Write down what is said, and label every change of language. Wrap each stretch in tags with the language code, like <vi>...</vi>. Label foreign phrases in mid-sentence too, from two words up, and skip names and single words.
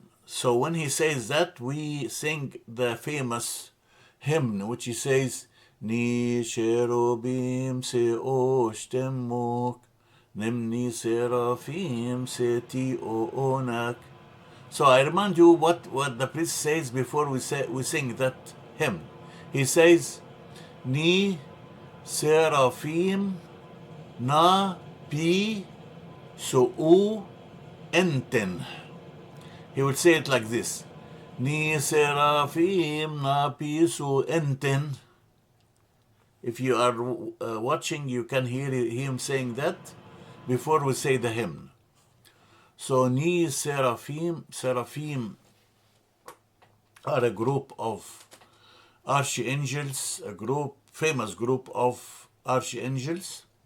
<en>So when he says that, we sing the famous hymn, which he says,</en> <cop>Ni cherubim se oshtemok, nimni seraphim se ti onak.</cop> <en>So I remind you what the priest says before we sing that hymn. He says,</en> <cop>Ni seraphim na pi su'u enten.</cop> <en>He would say it like this.</en> <cop>Ni seraphim na pi su'u enten.</cop> <en>If you are watching, you can hear him saying that before we say the hymn. So,</en> <cop>Ni seraphim</cop> <en>are a group of archangels, famous group of archangels.</en>